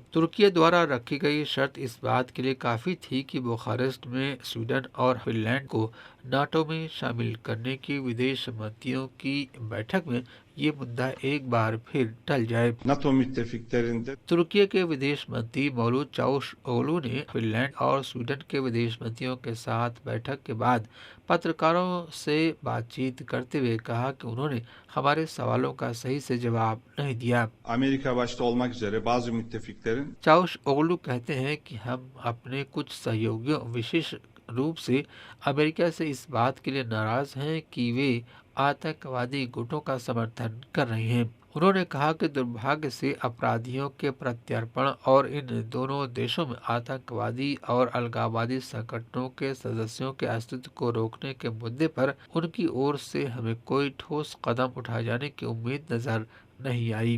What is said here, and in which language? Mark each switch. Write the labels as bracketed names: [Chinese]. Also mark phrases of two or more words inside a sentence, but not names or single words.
[Hindi] तुर्की द्वारा रखी गई शर्त इस बात के लिए काफी थी कि बुखारेस्ट में स्वीडन और फिनलैंड को नाटो में शामिल करने की विदेश मंत्रियों की बैठक में ये मुद्दा एक बार फिर टल जाए। [Turkish] NATO müttefiklerinde [Hindi] तुर्की के विदेश मंत्री मौलूद चावुशओगलू ने फिनलैंड और स्वीडन के विदेश मंत्रियों के साथ बैठक के बाद पत्रकारों से बातचीत करते हुए कहा कि उन्होंने हमारे सवालों का सही से जवाब नहीं दिया। [Turkish] Amerika başta olmak üzere bazı müttefiklerin [Hindi] चावुशओगलू कहते हैं कि हम अपने कुछ सहयोगियों विशेष रूप से अमेरिका से इस बात के लिए नाराज हैं कि वे आतंकवादी गुटों का समर्थन कर रहे हैं। उन्होंने कहा कि दुर्भाग्य से अपराधियों के प्रत्यर्पण और इन दोनों देशों में आतंकवादी और अलगाववादी संगठनों के सदस्यों के अस्तित्व को रोकने के मुद्दे पर उनकी ओर से हमें कोई ठोस कदम उठाए जाने की उम्मीद नजर नहीं आई।